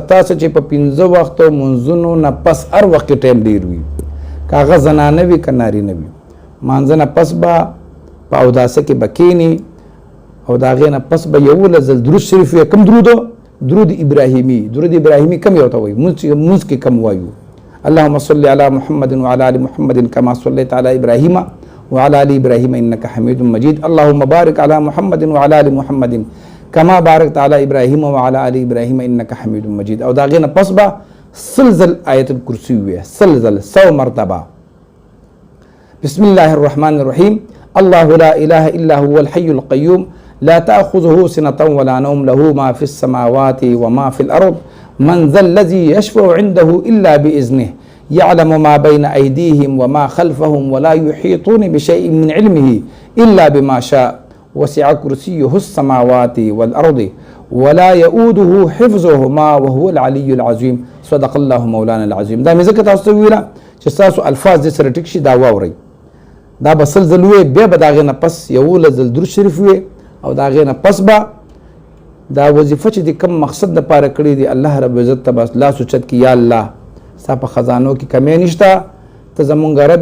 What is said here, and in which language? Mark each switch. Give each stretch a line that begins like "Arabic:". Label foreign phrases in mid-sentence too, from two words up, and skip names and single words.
Pashto: تاسو چې په 15 وختو منځونو نه پس هر وخت کې ټایم ډېر وي، که هغه زنانه وي که نارینه وي، مانځه نه پس به په اوداسه کې به کښېني او د هغې نه پس به 11 ځل درود شریف وي. کوم درود؟ درود ابراهیمي. درود ابراهیمي کوم یو ته وایي؟ مونځ کې کوم وایو؟
Arabic: اللهم صل علی محمد وعلى ال محمد كما صليت على ابراهيم وعلى ال ابراهيم انك حميد مجيد. اللهم بارك على محمد وعلى ال محمد كما باركت على ابراهيم وعلى ال ابراهيم انك حميد مجيد.
Pashto: او دا غینه پس با سلزل آیت الکرسی وی سلزل 100 مرتبہ.
Arabic: بسم الله الرحمن الرحيم الله لا إله إلا هو الحي القيوم لا تأخذه سنة ولا نوم له ما في السماوات وما في الأرض من ذا الذي يشفع عنده إلا بإذنه يعلم ما بين أيديهم وما خلفهم ولا يحيطون بشيء من علمه إلا بما شاء وسع كرسيه السماوات والأرض ولا يؤوده حفظهما وهو العلي العظيم. صدق الله مولانا العظيم.
Pashto: دا مې ځکه تاسو ته ویله چې ستاسو الفاظ دې سره ټیک شي دا واورئ. دا به سل ځل وی بیا به د هغې نه پس 11 ځل درود شریف وی او د هغې نه پس به دا وظیفه چې د کوم مقصد دپاره کړې دي الله رب عزت ته به لاس اوچت کړي یا الله ستا په خزانو کې کمی نشته ته زمونږ رب